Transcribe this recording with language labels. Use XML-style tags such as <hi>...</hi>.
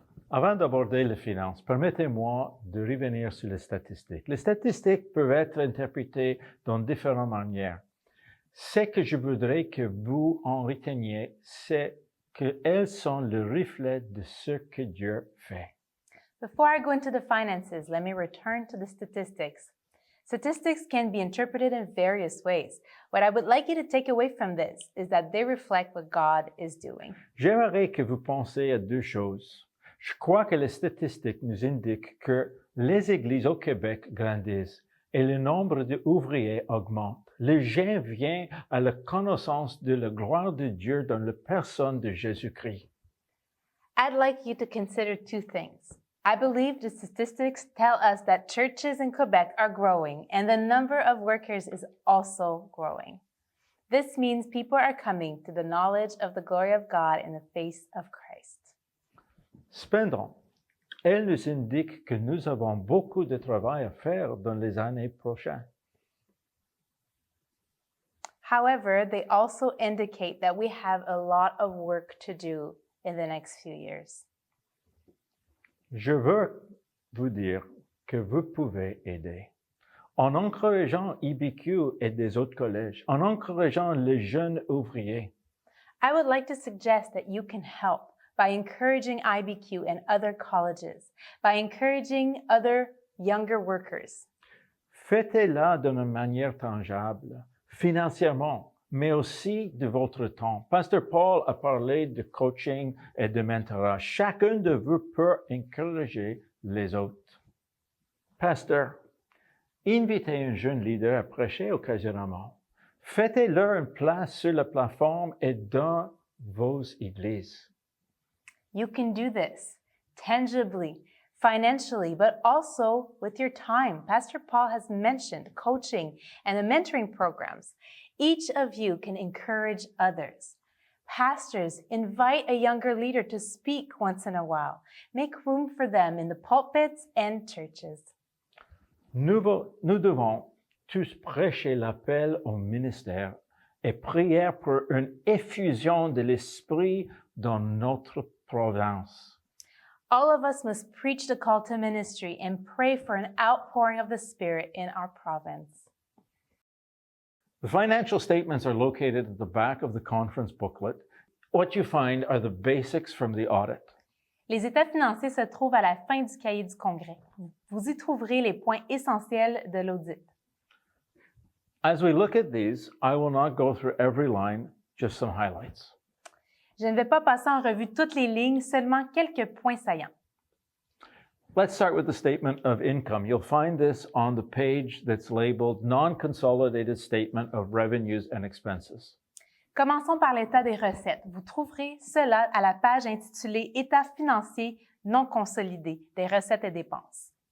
<fr>Avant d'aborder les finances, permettez-moi de revenir sur les statistiques. Les statistiques peuvent être interprétées dans différentes manières. Ce que je voudrais que vous en reteniez, c'est qu'elles sont le reflet de ce que Dieu fait.</fr> <en>Before I go into the finances, let me return to the statistics. Statistics can be interpreted in various ways. What I would like you to take away from this is that they reflect what God is doing.</en> <fr>J'aimerais que vous pensiez à deux choses. Je crois que les statistiques nous indiquent que les églises au Québec grandissent et le nombre d'ouvriers augmente. Les gens viennent à la connaissance de la gloire de Dieu dans la personne de Jésus-Christ.</fr> <en>I'd like you to consider two things. I believe the statistics tell us that churches in Quebec are growing and the number of workers is also growing. This means people are coming to the knowledge of the glory of God in the face of Christ.</en> <fr>Cependant, elle nous indique que nous avons beaucoup de travail à faire dans les années prochaines.</fr> <en>However, they also indicate that we have a lot of work to do in the next few years.</en> <fr>Je veux vous dire que vous pouvez aider. En encourageant IBQ et des autres collèges, en encourageant les jeunes ouvriers.</fr> <en>I would like to suggest that you can help by encouraging IBQ and other colleges, by encouraging other younger workers.</en> <fr>Faites-la d'une manière tangible, financièrement, mais aussi de votre temps. Pasteur Paul a parlé de coaching et de mentorat. Chacun de vous peut encourager les autres. Pasteur, invitez un jeune leader à prêcher occasionnellement. Faites-leur une place sur la plateforme et dans vos églises.</fr> <en>You can do this tangibly, financially, but also with your time. Pastor Paul has mentioned coaching and the mentoring programs. Each of you can encourage others. Pastors, invite a younger leader to speak once in a while. Make room for them in the pulpits and churches.</en> <fr>Nous devons tous prêcher l'appel au ministère et prier pour une effusion de l'Esprit dans notre province.</fr> <en>All of us must preach the call to ministry and pray for an outpouring of the Spirit in our province. The financial statements are located at the back of the conference booklet. What you find are the basics from the audit.</en> <fr>Les états financiers se trouvent à la fin du cahier du congrès. Vous y trouverez les points essentiels de l'audit.</fr> <en>As we look at these, I will not go through every line, just some highlights.</en> <fr>Je ne vais pas passer en revue toutes les lignes, seulement quelques points saillants.</fr> <en>Let's start with the statement of income. You'll find this on the page that's labeled Non-Consolidated Statement of Revenues and Expenses.</en> <fr>Commençons par l'état des recettes. Vous trouverez cela à la page intitulée État financier non consolidé des recettes et dépenses.</fr>